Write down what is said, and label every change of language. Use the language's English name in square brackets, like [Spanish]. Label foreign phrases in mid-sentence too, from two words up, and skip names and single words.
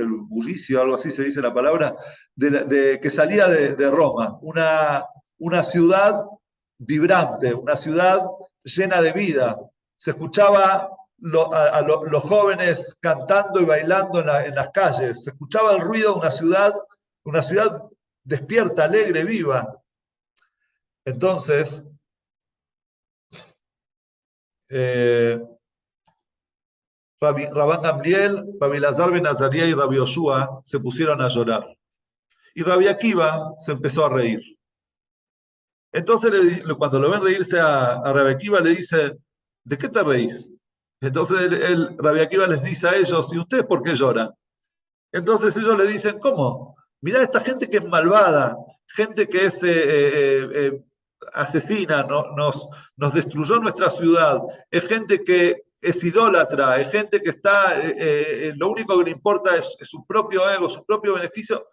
[Spanish] El bullicio, algo así se dice la palabra, que salía de Roma, una ciudad vibrante, una ciudad llena de vida. Se escuchaba los jóvenes cantando y bailando en las calles, se escuchaba el ruido de una ciudad despierta, alegre, viva. Entonces, Rabban Gamliel, Rabbi Elazar ben Azariah y Rabbi Yoshua se pusieron a llorar. Y Rabbi Akiva se empezó a reír. Entonces, cuando lo ven reírse a Rabbi Akiva, le dice, ¿de qué te reís? Entonces, Rabbi Akiva les dice a ellos, ¿y ustedes por qué lloran? Entonces ellos le dicen, ¿cómo? Mirá esta gente que es malvada, gente que es asesina, nos destruyó nuestra ciudad, es gente que es idólatra, es gente que está, lo único que le importa es su propio ego, su propio beneficio.